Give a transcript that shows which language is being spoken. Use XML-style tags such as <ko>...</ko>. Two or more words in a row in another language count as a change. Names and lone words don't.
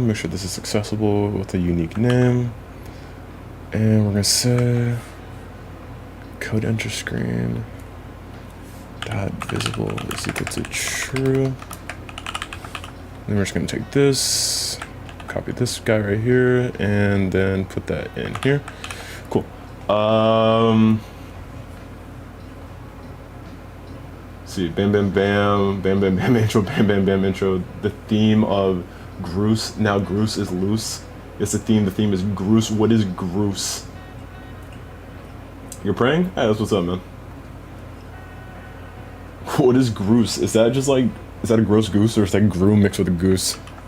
<en>Make sure this is accessible with a unique name. And we're going to say code enter screen dot visible is equal to true. Then we're just going to take this, copy this guy right here, and then put that in here. Cool. See, bam, bam, bam, bam, bam, bam, intro, bam, bam, bam, intro. The theme of Groose. Now Groose is loose. It's the theme. The theme is Groose. What is Groose? You're praying? Hey, that's what's up, man. What is Groose? Is that just like, is that a gross goose, or is that Gru mixed with a goose?</en>